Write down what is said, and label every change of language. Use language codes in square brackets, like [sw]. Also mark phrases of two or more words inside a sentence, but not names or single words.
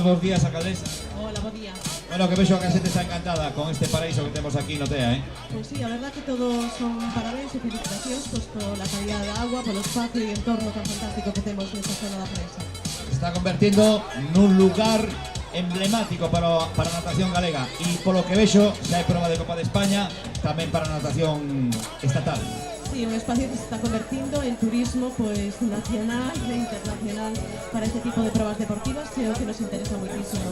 [gl] Bos días, alcaldesa. [es] Hola, buen día. [gl] Bueno, que vexo que a xente está encantada con este paraíso que temos aquí no TEA, [es] Pues sí, a verdad que todos son [gl] parabéns e felicitacións [es] pues, por la calidad de agua, por el espacio e entorno tan fantástico que [gl] temos nesta zona da prensa. Se está convertindo nun lugar emblemático para a natación galega e polo que vexo, xa hai prova de Copa de España tamén para a natación estatal. [es] Sí, un espacio que se [gl] está convertindo [es] en turismo pues nacional e internacional para este tipo de pruebas deportivas, [gl] que é o que nos interesa muitísimo.